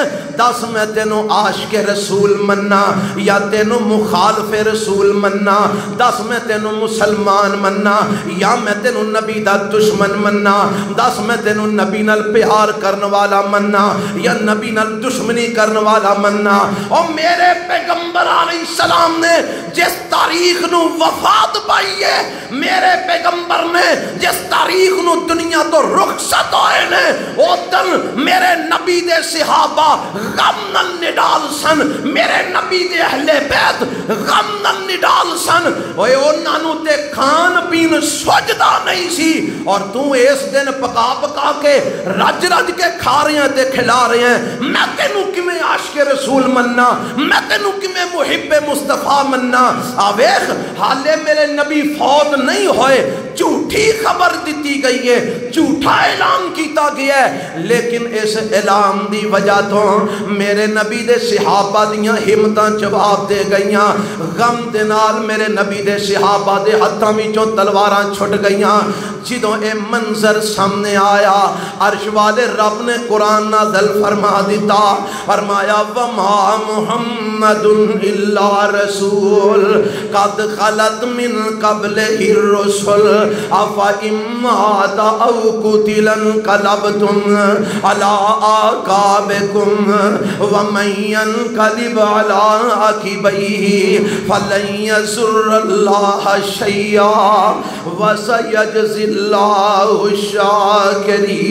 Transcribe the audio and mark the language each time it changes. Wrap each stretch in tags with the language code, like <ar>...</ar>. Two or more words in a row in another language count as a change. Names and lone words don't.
<pa>دس میں تینوں عاشق رسول مننا یا تینوں مخالف رسول مننا؟ دس میں تینوں مسلمان مننا یا میں تینوں نبی دا دشمن مننا؟ دس میں تینوں نبی نال پیار کرن والا مننا یا نبی نال دشمنی کرن والا مننا؟ اور میرے پیغمبر</pa> <ar>علیہ السلام</ar> <pa>نے جس تاریخ نو وفات پائی ہے، میرے پیغمبر نے جس تاریخ نو دنیا تو رخصت ہوئے نے، او دن میرے نبی دے صحابہ غم نال نڈال سن، میرے نبی دے اہل بیت غم نال نڈال سن، اوے انہاں نو تے کھان پین سجدہ نہیں سی، اور تو اس دن پکا پکا کے رج رج کے کھا رہے ہیں تے کھلا رہے ہیں۔ میں تینوں کیویں عاشق رسول مننا، میں تینوں کیویں محب مصطفیٰ مننا؟ آویخ حالے میرے نبی فوت نہیں ہوئے، جھوٹی خبر دیتی گئی ہے، جھوٹا اعلان کیتا گیا ہے، لیکن اس اعلان دی وجہ تو میرے نبی دے صحابہ دیاں ہمتاں جواب دے گئیاں، غم دے نال میرے نبی دے صحابہ دے ہتھاں وچوں تلواراں چھٹ گئیاں۔ جدوں اے منظر سامنے آیا، عرش والے رب نے قرآن نازل فرما دیتا، فرمایا</pa> <ar>وما محمد الا رسول قد خلت من قبلہ الرسل افإن مات او قتل انقلبتم علی اعقابکم ومن ينقلب على عقبیہ فلن یضر اللہ شیئا وسیجزی اللہ الشاکرین۔</ar>